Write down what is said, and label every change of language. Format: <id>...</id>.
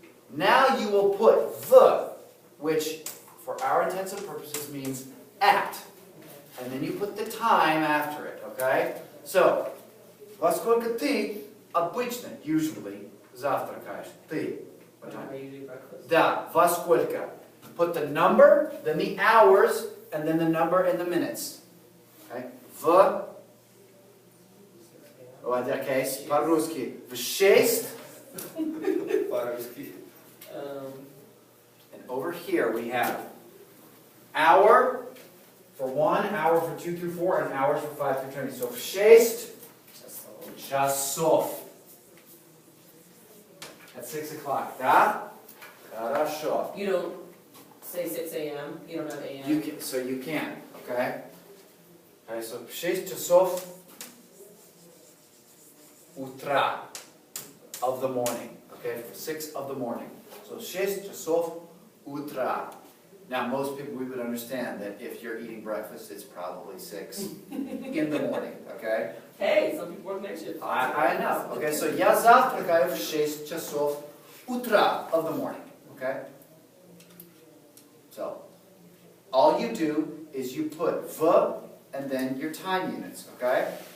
<en>Now you will put the, which for our intents and purposes means at. And then you put the time after it, okay?</en> <ru>So, во сколько ты обычно,</ru> <en>usually,</en> <ru>завтракаешь?</ru> <en>Ты. What time? I usually breakfast.</en> <ru>Да, во сколько.</ru> <en>Put the number, then the hours, and then the number and the minutes. Okay? В.</en> <ru>Okay, по-русски. В 6. По-русски.</ru> <en>And over here we have hour for 1, hour for 2 through 4, and hours for 5 through 20.</en> <ru>So в 6 часов.</ru> <en>At 6 o'clock.</en> <ru>Да? Хорошо.</ru> <en>You don't say 6 a.m. You don't have a.m. You can, so you can, okay? Okay, so</en> <ru>в 6 часов утра</ru> <en>of the morning. Okay, 6 of the morning.</en> <ru>So 6 часов утра.</ru> <en>Now most people, we would understand that if you're eating breakfast, it's probably 6 in the morning, okay? Hey, some people work night shift. I know.</en> <ru>Okay, so я завтракаю в 6 часов утра</ru> <en>of the morning, okay? So, all you do is you put v and then your time units, okay?</en>